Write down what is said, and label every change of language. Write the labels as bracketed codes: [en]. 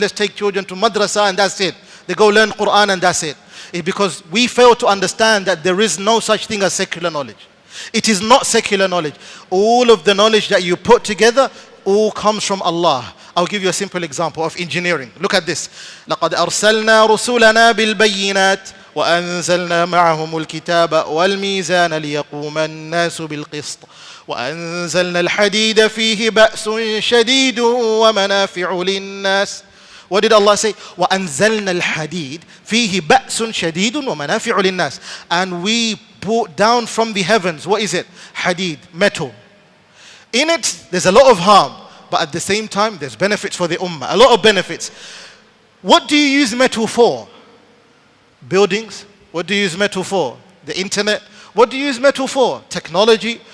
[en] Let's take children to madrasa and that's it. They go learn Quran and that's it. It's because we fail to understand that there is no such thing as secular knowledge. It is not secular knowledge. All of the knowledge that you put together all comes from Allah. I'll give you a simple example of engineering. Look at this. [ar] لَقَدْ أَرْسَلْنَا رُسُولَنَا بِالْبَيِّنَاتِ وأنزلنا معهم الكتاب والميزان ليقوم الناس بالقسط وأنزلنا الحديد فيه بأس شديد ومنافع للناس. [en] What did Allah say? [ar] وأنزلنا الحديد فيه بأس شديد ومنافع للناس. [en] And we brought down from the heavens, what is it? Hadid, metal. In it, there's a lot of harm, but at the same time, there's benefits for the ummah, a lot of benefits. What do you use metal for? Buildings. What do you use metal for? The internet. What do you use metal for? Technology.